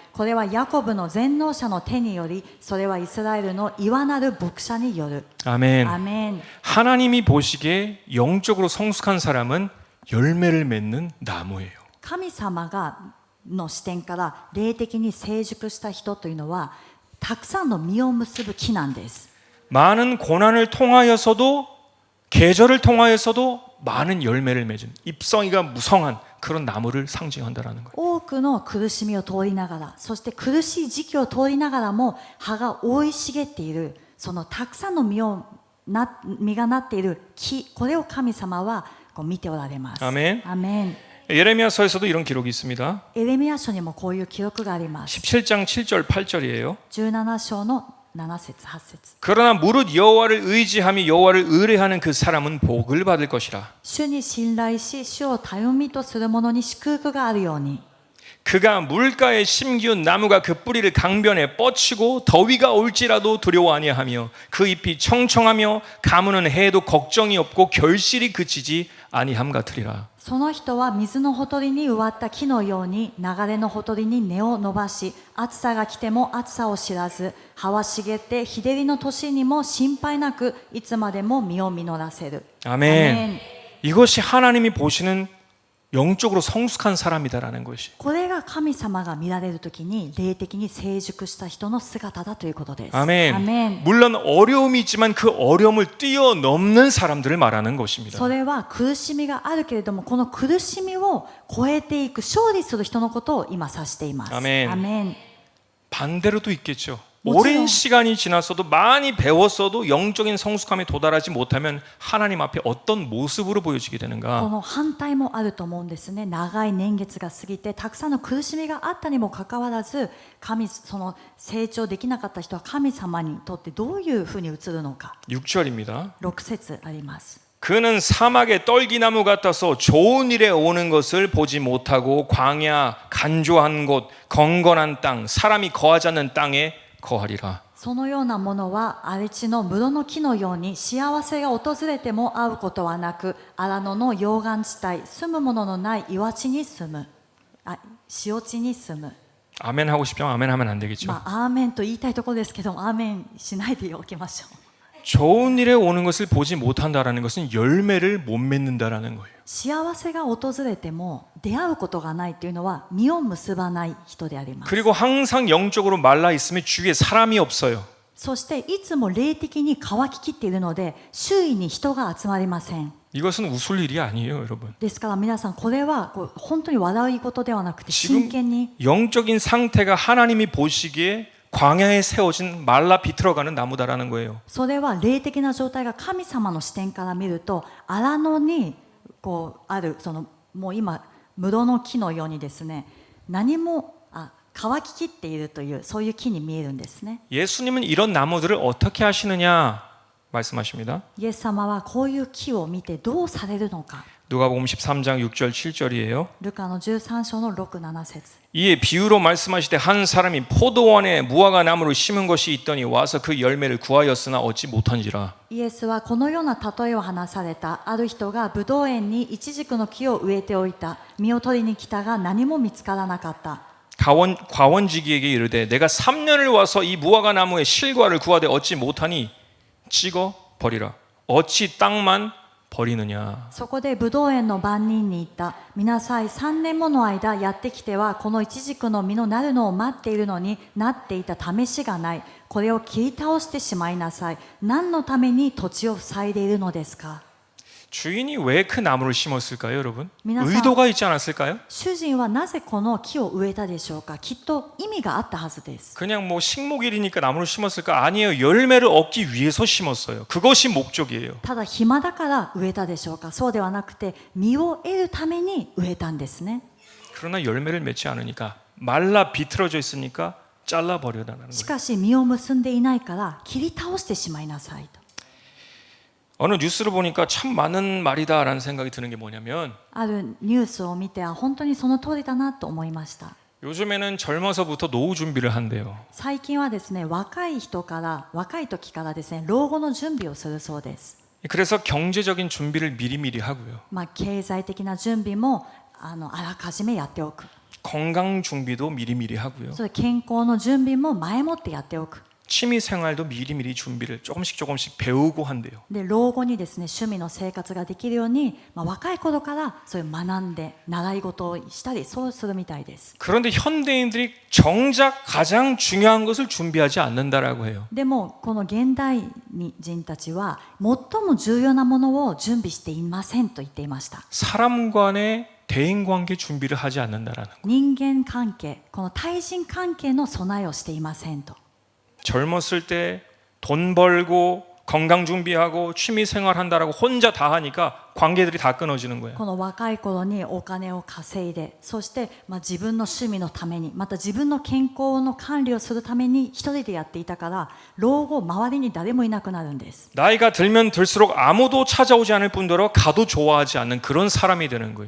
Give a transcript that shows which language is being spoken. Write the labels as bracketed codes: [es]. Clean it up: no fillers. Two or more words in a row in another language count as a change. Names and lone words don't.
[ja] これはヤコブの全能者の手により、それはイスラエルの岩なる牧者による。 [ko] 아멘. [ja] アメン。 [ko] 하나님이 보시기에 영적으로 성숙한 사람은 열매를 맺는 나무예요. [ja] 神様の視点から霊的に成熟した人というのはたくさんの実を結ぶ木なんです。 [ko] 많은 고난을 통하여서도 계절을 통하여서도 많은 열매를 맺은 잎성이가 무성한 그런 나무를 상징한다라는 거예요. [ja] 多くの苦しみを通りながら、そして苦しい時期を通りながらも葉が生い茂っている、そのたくさんの実がなっている木、これを神様はこう見ておられます。 [ko] 아멘. [ja] アメン。 [ko] 예레미야서에서도 이런 기록이 있습니다. [ja] エレミヤ書にもこういう記録があります。 [ko] 17장 7절 8절이에요. [ja] 17 章の7節8節。 [ko] 그러나 무릇 여호와를 의지하며 여호와를 의뢰하는 그 사람은 복을 받을 것이라. [ja] 主に信頼し、主を頼みとする者に祝福があるように。 [ko] 그가 물가에 심기운 나무가 그 뿌리를 강변에 뻗치고 더위가 올지라도 두려워 아니하며 그 잎이 청청하며 가무는 해에도 걱정이 없고 결실이 그치지 아니함 같으리라. [ja] その人は水のほとりに植わった木のように流れのほとりに根を伸ばし、暑さが来ても暑さを知らず、葉は茂って日照りの年にも心配なくいつまでも実を実らせる。 [ko] 아멘. 이것이 하나님이 보시는 영적으로 성숙한 사람이다라는 것이. [ja] これが神様が見られるときに霊的に成熟した人の姿だということです。 [ko] 아멘. [ja] アメン。 [ko] 물론 어려움이 있지만 그 어려움을 뛰어넘는 사람들을 말하는 것입니다. [ja] それは苦しみがあるけれども、この苦しみを超えていく、勝利する人のことを今指しています。アメン。アメン。 [ko] 반대로도 있겠죠. 뭐죠? 오랜 시간이 지났어도 많이 배웠어도 영적인 성숙함에 도달하지 못하면 하나님 앞에 어떤 모습으로 보여지게 [ja] こ [ko] 되는가? [ja] の反対もあると思うんですね。長い年月が過ぎてたくさんの苦しみがあったにもかかわらず、その成長できなかった人は神様にとってどういうふうに映るのか。 [ko] 6절입니다. [ja] 6節あります。 [ko] 그는 사막의 떨기나무 같아서 좋은 일에 오는 것을 보지 못하고 광야, 간조한 곳, 건건한 땅, 사람이 거하지 않는 땅에 거하리라. [ja] そのようなものは荒れ地の室の木のように幸せが訪れても会うことはなく、荒野の溶岩地帯、住むもののない岩地に住む、塩地に住む。 [ko] 아멘 하고 싶지만 아멘 하면 안 되겠죠. [ja] アーメンと言いたいところですけども、アーメンしないでおきましょう。 [ko] 좋은 일에 오는 것을 보지 못한다라는 것은 열매를 못 맺는다라는 거예요. [ja] 幸せが訪れても出会うことがないというのは実を結ばない人であります。 [ko] 그리고 항상 영적으로 말라 있으면 주위에 사람이 없어요. [ja] そしていつも霊的に乾ききっているので周囲に人が集まりません。 [ko] 이것은 웃을 일이 아니에요, 여러분. [ja] ですから皆さん、これは本当に笑い事ではなくて真剣に [ko] 영적인 상태가 하나님이 보시기에 광야에 세워진 말라 비틀어가는 나무다라는 거예요. [ja] それは霊的な状態が神様の視点から見ると荒野にあるもう今室の木のようにですね、何も乾ききっているというそういう木に見えるんですね。 [ko] 예수님은 이런 나무들을 어떻게 하시느냐 말씀하십니다. [ja] イエス様はこういう木を見てどうされるのか。 [ko] 누가복음 13장 6절 7절이에요. [ja] ルカの13章の6、7節。 [ko] 이에 비유로 말씀하시되 한 사람이 포도원에 무화과 나무를 심은 것이 있더니 와서 그 열매를 구하였으나 얻지 못한지라. [ja] イエスはこのような例えを話された。ある人がブドウ園にイチジクの木を植えておいた。実を取りに来たが何も見つからなかった。 [ko] 과원지기에게 이르되 내가 3년을 와서 이 무화과 나무의 실과를 구하되 얻지 못하니 찍어 버리라. 어찌 땅만 버리느냐. [ja] そこでブドウ園の番人に言った。見なさい、3年もの間やってきてはこのイチジクの実のなるのを待っているのになっていた試しがない。これを切り倒してしまいなさい。何のために土地を塞いでいるのですか。 [ko] 주인이 왜 그 나무를 심었을까요, 여러분? 미나상. 의도가 있지 않았을까요? [ja] 主人はなぜこの木を植えたでしょうか。きっと意味があったはずです。 [ko] 그냥 뭐 식목일이니까 나무를 심었을까? 아니에요. 열매를 얻기 위해서 심었어요. 그것이 목적이에요. [ja] ただ暇だから植えたでしょうか。そうではなくて実を得るために植えたんですね。 [ko] 그러나 열매를 맺지 않으니까 말라 비틀어져 있으니까 잘라버려라는 [ja] し [ko] 거예요. [ja] かし実を結んでいないから切り倒してしまいなさいと。 [ko] 어느 뉴스를 보니까 참 많은 말이다라는 생각이 드는 게 뭐냐면 [ja] あるニュースを見て本当にその通りだなと思いました。 [ko] 요즘에는 젊어서부터 노후 준비를 한대요. [ja] 最近はですね、若い時からですね、老後の準備をするそうです。 [ko] 그래서 경제적인 준비를 미리미리 하고요. [ja] 経済的な準備もあらかじめやっておく。 [ko] 건강 준비도 미리미리 하고요. [ja] それ健康の準備も前もってやっておく。 [ko] 취미 생활도 미리미리 준비를 조금씩 배우고 한대요. [ja] で老後にですね、趣味の生活ができるように、若い頃からそういう学んで習い事をしたりそうするみたいです。 [ko] 그런데 현대인들이 정작 가장 중요한 것을 준비하지 않는다라고 해요. [ja] でもこの現代人たちは最も重要なものを準備していませんと言っていました。 [ko] 사람 간의 대인 관계 준비를 하지 않는다라는 거. [ja] 人間関係、この対人関係の備えをしていませんと。 [ko] 젊었을 때 돈 벌고 건강 준비하고 취미 생활 한다라고 혼자 다 하니까 관계들이 다 끊어지는 거예요. [ja] この若い頃にお金を稼いで、そして、自分の趣味のために、また自分の健康の管理をするために一人でやっていたから、老後周りに誰もいなくなるんです。 [ko] 나이가 들면 들수록 아무도 찾아오지 않을 뿐더러 가도 좋아하지 않는 그런 사람이 되는 거예요.